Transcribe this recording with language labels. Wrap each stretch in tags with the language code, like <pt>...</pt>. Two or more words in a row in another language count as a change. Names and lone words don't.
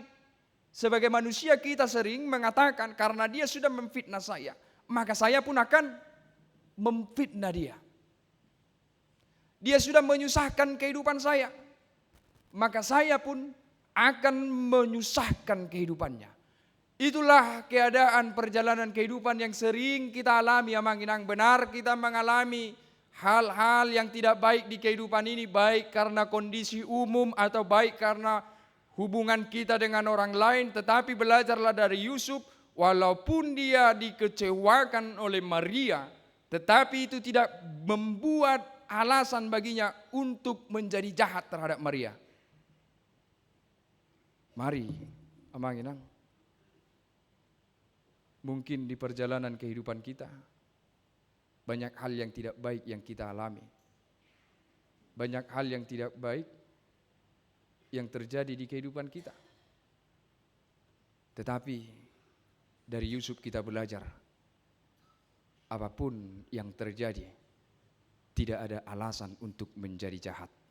<id>Sebagai manusia kita sering mengatakan karena dia sudah memfitnah saya, maka saya pun akan memfitnah dia. Dia sudah menyusahkan kehidupan saya, maka saya pun akan menyusahkan kehidupannya. Itulah keadaan perjalanan kehidupan yang sering kita alami.</id> <bbc>Amang inang,</bbc> <id>benar kita mengalami hal-hal yang tidak baik di kehidupan ini, baik karena kondisi umum atau baik karena hubungan kita dengan orang lain. Tetapi belajarlah dari Yusuf, walaupun dia dikecewakan oleh Maria, tetapi itu tidak membuat alasan baginya untuk menjadi jahat terhadap Maria. Mari,</id> <bbc>amang inang,</bbc> <id>Mungkin di perjalanan kehidupan kita banyak hal yang tidak baik yang kita alami. Banyak hal yang tidak baik yang terjadi di kehidupan kita. Tetapi dari Yusuf kita belajar, apapun yang terjadi, tidak ada alasan untuk menjadi jahat.</id>